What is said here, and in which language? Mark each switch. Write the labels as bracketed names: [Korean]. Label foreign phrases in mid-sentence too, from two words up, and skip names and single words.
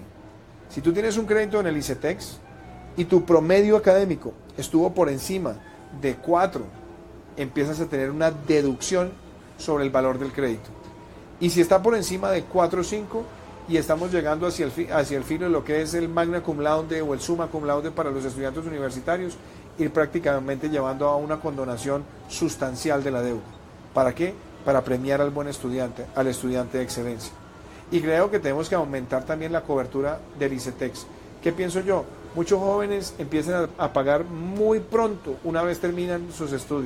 [Spanish] Si tú tienes un crédito en el ICETEX y tu promedio académico estuvo por encima de 4, empiezas a tener una deducción sobre el valor del crédito. Y si está por encima de 4 o 5 y estamos llegando hacia el filo de lo que es el [Latin] magna cum laude [Spanish] o el [Latin] summa cum laude [Spanish] para los estudiantes universitarios, ir prácticamente llevando a una condonación sustancial de la deuda. ¿Para qué? Para premiar al buen estudiante, al estudiante de excelencia. Y creo que tenemos que aumentar también la cobertura del ICETEX. ¿Qué pienso yo? Muchos jóvenes empiezan a pagar muy pronto, una vez terminan sus estudios.